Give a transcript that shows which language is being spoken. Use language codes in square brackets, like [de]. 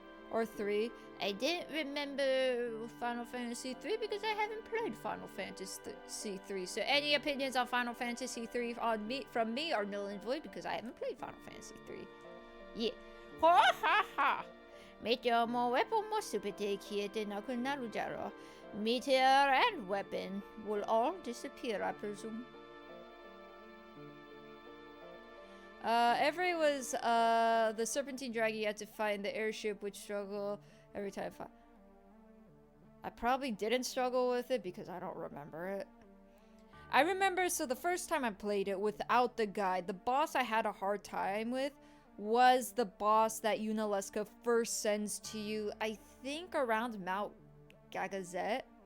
[en] Or 3. I didn't remember Final Fantasy 3 because I haven't played Final Fantasy 3. So any opinions on Final Fantasy 3 from me are null and void because I haven't played Final Fantasy 3. Yeah. Ha ha ha! [ja] Meteor も weapon もすべて消えてなくなるじゃろ。 [en] Meteor and weapon will all disappear, I presume. Every was the Serpentine Dragon. You had to find the airship, which struggle every time. I probably didn't struggle with it because I don't remember it. I remember, so the first time I played it without the guide, the boss I had a hard time with was the boss that Unalaska first sends to you, I think around Mount Gagazet.